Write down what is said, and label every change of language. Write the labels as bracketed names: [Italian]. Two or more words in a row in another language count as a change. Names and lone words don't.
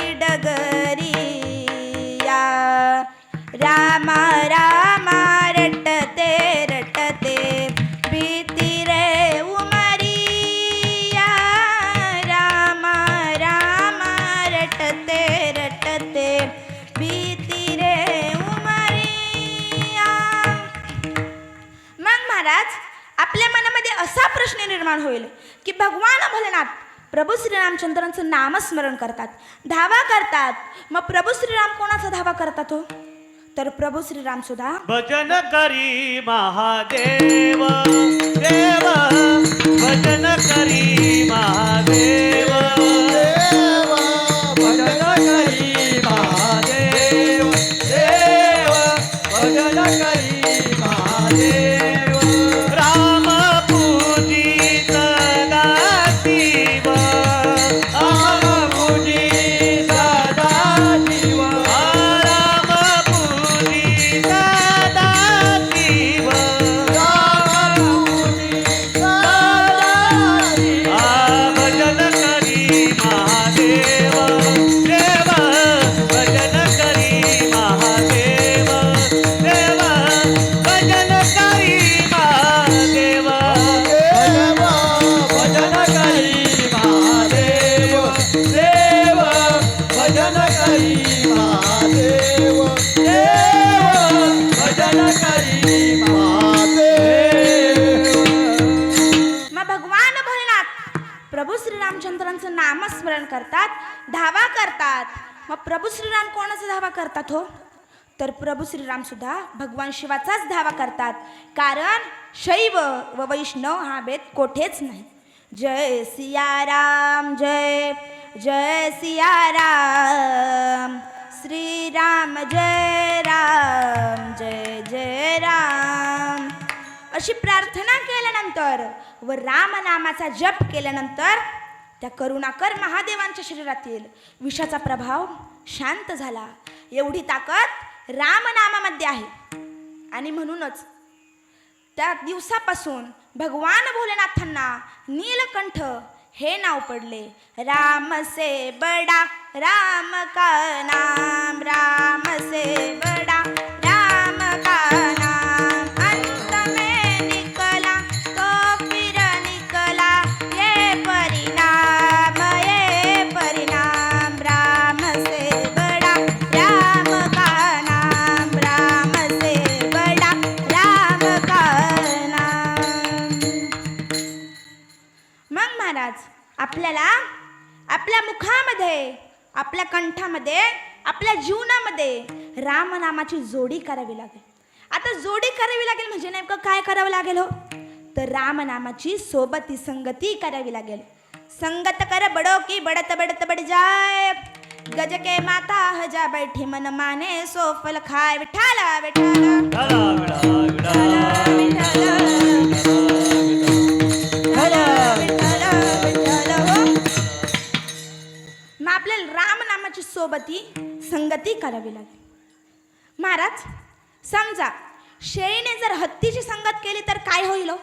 [Hindi] डगरिया राम राम रटते रटते बीती रे उमरिया राम राम रटते रटते बीती रे उमरिया. [Marathi] मग महाराज आपल्या मनामध्ये असा प्रश्न निर्माण होईल की भगवान भोलेनाथ प्रभू श्रीरामचंद्रांचं नामस्मरण करतात, धावा करतात. मग प्रभू श्रीराम कोणाचा धावा करतात हो? तर प्रभू श्रीराम सुद्धा भजन करी महादेव देव भजन करी महादेव भजन करी महादेव देव भजन करी महादेव राम पूजित दासीव राम पूजी सदा शिव राम पूजित दासीव राम पूजी सदा शिव भजन करी महादेव देव भजन करी महादेव देव भजन करी महादेव भजन करी महादेव देव भजन करी महादेव देव भजन करी महादेव. मग भगवान भोलेनाथ प्रभू श्रीरामचंद्रांचं नामस्मरण करतात, धावा करतात. मग प्रभू श्रीराम कोणाचा धावा करतात हो? तर प्रभू श्रीराम सुद्धा भगवान शिवाचाच धावा करतात. कारण शैव व वैष्णव हा भेद कोठेच नाही. [Hindi] जय सिया राम जय जय सिया राम श्रीराम जय राम जय जय राम [Marathi] अशी प्रार्थना केल्यानंतर व रामनामाचा जप केल्यानंतर त्या करुणाकर महादेवांच्या शरीरातील विषाचा प्रभाव शांत झाला. एवढी ताकद रामनामामध्ये आहे. आणि म्हणूनच त्या दिवसापासून भगवान भोलेनाथांना नीलकंठ हे नाव पडले. [Hindi] राम से बडा राम का नाम राम से बडा राम का नाम अंत में निकला तो फिर निकला ये परिणाम राम से बडा राम का नाम राम से बडा राम का नाम. [Marathi] मग महाराज आपल्याला आपल्या मुखामध्ये आपल्या कंठामध्ये आपल्या जीवनामध्ये रामनामाची जोडी करावी लागेल. आता जोडी करावी लागेल म्हणजे नेमकं काय करावं लागेल हो? तर रामनामाची सोबती संगती करावी लागेल. [Hindi] संगत कर बडो की बडत बडत बड जाय गज के माता हजा बैठी मन माने सो फल खाय विठाला विठाला [Marathi] मग आपल्याला रामनामाची सोबती संगती करावी लागेल. महाराज समजा शेळीने जर हत्तीची संगत केली तर काय होईल हो?